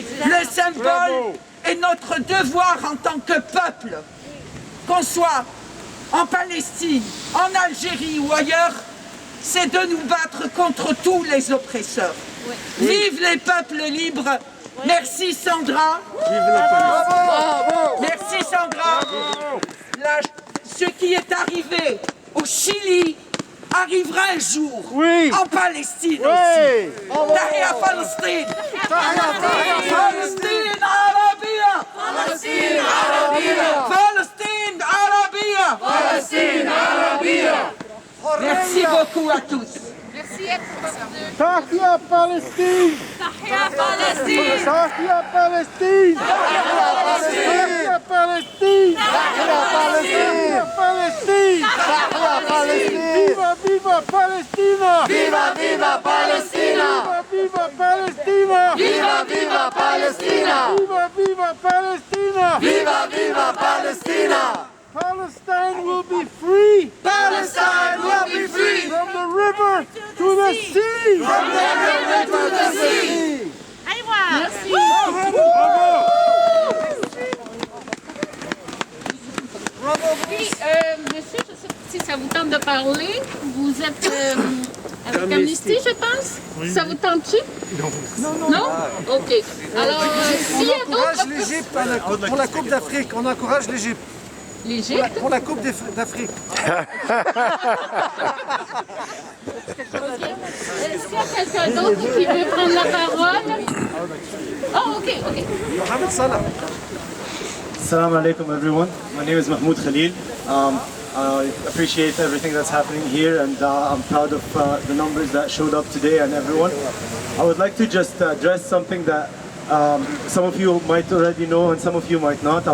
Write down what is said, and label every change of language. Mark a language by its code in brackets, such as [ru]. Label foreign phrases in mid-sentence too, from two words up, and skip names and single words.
[fr] Le symbole est notre devoir en tant que peuple, qu'on soit en Palestine, en Algérie ou ailleurs, c'est de nous battre contre tous les oppresseurs. Vive les peuples libres. Merci Sandra. Merci Sandra. Ce qui est arrivé au Chili arrivera un jour en Palestine aussi. [ar] تحيا فلسطين. فلسطين عربية. فلسطين عربية. فلسطين عربية. فلسطين عربية. [fr] Merci beaucoup à tous. Merci. [ar] تحيا فلسطين. تحيا فلسطين. تحيا فلسطين. تحيا فلسطين. تحيا فلسطين. تحيا فلسطين. [es] Viva, viva Palestina. Viva, viva Palestina. Viva, viva Palestina. Viva, viva Palestina. Viva, viva Palestina. Viva, viva Palestina. [en] Palestine will be free. Palestine will be free. From the river to the sea. From the river to the sea. [fr] Merci. Puis, monsieur, je ne sais pas si ça vous tente de parler. Vous êtes avec Amnesty, je pense. Oui. Ça vous tente-tu? Non. Non? OK. Alors, s'il y a On encourage l'Égypte pour la Coupe d'Afrique. On encourage l'Égypte. L'Égypte? Pour la Coupe d'Afrique. Est-ce qu'il y a quelqu'un d'autre qui veut prendre la parole? Oh, OK. Hamid Salah. [ar] السلام عليكم [en] everyone. My name is Mahmoud Khalil. I appreciate everything that's happening here, and I'm proud of the numbers that showed up today and everyone. I would like to just address something that some of you might already know and some of you might not.